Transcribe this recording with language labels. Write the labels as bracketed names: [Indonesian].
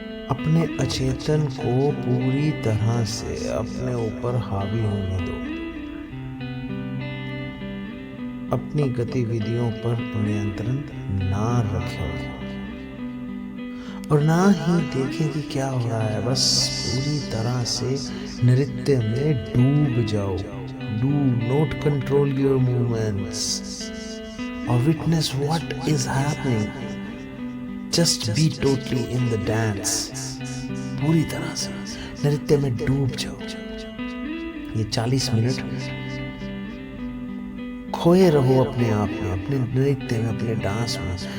[Hindi] अपने अचेतन को पूरी तरह से अपने ऊपर हावी होने दो। अपनी गतिविधियों पर नियंत्रण ना रखें और ना ही देखें कि क्या हो रहा है। बस पूरी तरह से नृत्य में डूब जाओ। [English] Do not control your movements or witness what is happening. Just be totally in the dance. [Hindi] पूरी तरह से नृत्य में डूब जाओ। ये 40 मिनट खोए रहो अपने आप में, अपने नृत्य में, अपने डांस में।